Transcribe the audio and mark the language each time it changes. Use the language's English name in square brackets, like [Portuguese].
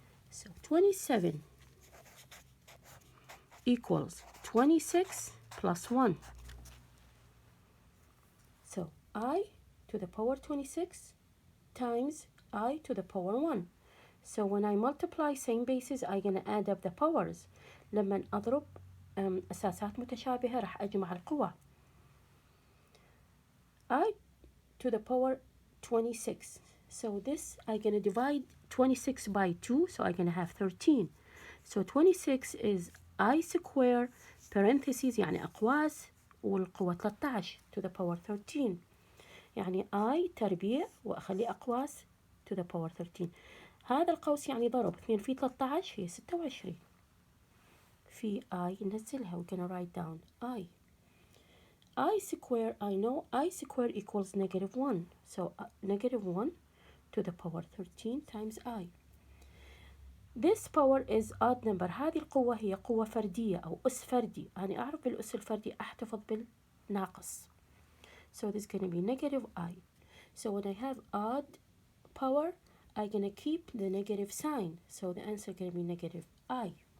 [English] So 27 equals 26 plus 1. So I to the power 26 times I to the power 1. So when I multiply same bases I'm going to add up the powers. [Arabic] لما أضرب أساسات متشابهة راح أجمع القوى. [English] I to the power 26. So this I'm going to divide 26 by 2. So I'm going to have 13. So 26 is I square parentheses [Arabic] يعني أقواس والقوة 13 [English] to the power 13. [Arabic] يعني I تربيع وأخلي أقواس [English] to the power 13. [Arabic] هذا القوس يعني ضرب 2 في 13 هي 26. في I ننزلها. [English] We're gonna write down I square. I know I square equals negative 1. So negative 1 to the power 13 times I. This power is odd number. [Arabic] هذه القوة هي قوة فردية أو أس فردي. أنا أعرف بالأس الفردي أحتفظ بالناقص. [English] So this is going to be negative I. So when I have odd power, I'm going to keep the negative sign. So the answer is going to be negative I.